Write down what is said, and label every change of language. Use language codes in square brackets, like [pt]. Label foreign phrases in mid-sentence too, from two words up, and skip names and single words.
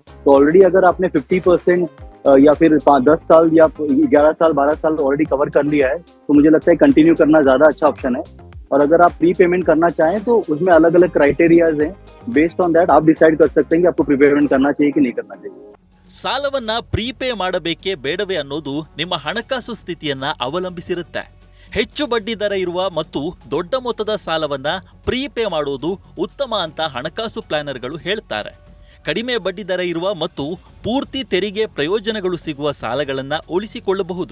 [hi] तो ऑलरेडी अगर आपने 50% या फिर 10 साल या 11 साल 12 साल ऑलरेडी कवर कर लिया है, तो मुझे लगता है कंटिन्यू करना ज़्यादा अच्छा ऑप्शन है. और अगर आप [en] pre payment [hi] करना चाहें तो उसमें अलग अलग क्राइटेरियाज हैं. [en] based on that [hi] आप डिसाइड कर सकते हैं कि आपको [en] pre payment [hi] करना चाहिए कि नहीं करना चाहिए. [kn] ಸಾಲವನ್ನ ಪ್ರೀಪೇ ಮಾಡಬೇಕೇ ಬೇಡವೇ ಅನ್ನೋದು ನಿಮ್ಮ ಹಣಕಾಸು ಸ್ಥಿತಿಯನ್ನ ಅವಲಂಬಿಸಿರುತ್ತೆ. ಹೆಚ್ಚು ಬಡ್ಡಿ ದರ ಇರುವ ಮತ್ತು ದೊಡ್ಡ ಮೊತ್ತದ ಸಾಲವನ್ನ ಪ್ರೀಪೇ ಮಾಡೋದು ಉತ್ತಮ ಅಂತ ಹಣಕಾಸು ಪ್ಲಾನರ್ಗಳು ಹೇಳ್ತಾರೆ. ಕಡಿಮೆ ಬಡ್ಡಿ ದರ ಇರುವ ಮತ್ತು ಪೂರ್ತಿ ತೆರಿಗೆ ಪ್ರಯೋಜನಗಳು ಸಿಗುವ ಸಾಲಗಳನ್ನ ಉಳಿಸಿಕೊಳ್ಳಬಹುದು.